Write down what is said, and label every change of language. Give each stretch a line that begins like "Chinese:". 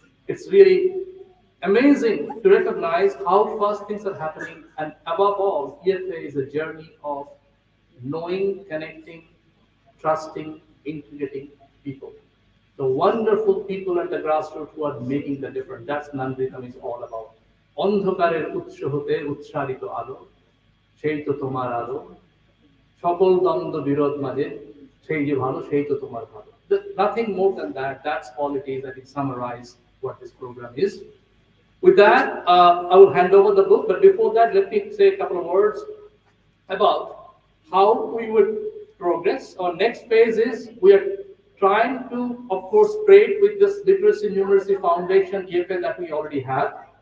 English: It's really amazing to recognize how fast things are happening. And above all, EFA is a journey of knowing, connecting, trusting, integrating people. The wonderful people at the grassroots who are making the difference. That's Nanritam is all about.
Bangla: অন্ধকারের উৎস হতে উৎসারিত আলো সেই তো তোমার আলো সকল দ্বন্দ্ব বিরোধ মাঝে সেই যে ভালো সেই তো তোমার ভালো.
English: Nothing more than that. That's all it is. That it summarizes what this program is. With that, I will hand over the book. But before that, let me say a couple of words about how we would progress. Our next phase is we are trying to, of course, spread with this literacy numeracy foundation EFA that we already have.